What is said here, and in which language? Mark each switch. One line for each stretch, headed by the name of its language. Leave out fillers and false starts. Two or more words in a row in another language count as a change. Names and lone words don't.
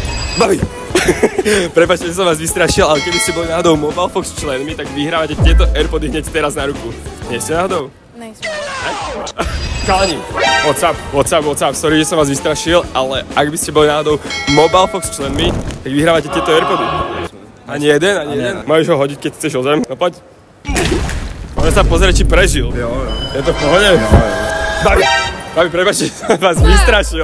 Slovak: Babi! Prepáčte, že som vás vystrašil, ale keby ste boli náhodou Mobile Fox členmi, tak vyhrávate tieto AirPody hneď teraz na ruku. Nie ste náhodou?
Czech: Nejsme.
English: Kalani, what's up, sorry,
Slovak: že som vás vystrašil, ale ak by ste boli náhodou Mobile Fox členmi, tak vyhrávate tieto AirPody. Ani jeden? Môžeš ho hodiť, keď chceš o zem? No poď. Môžem sa pozrieť, či prežil. Jo. Je to v pohode? Babi, prepáčte, som vás vystrašil.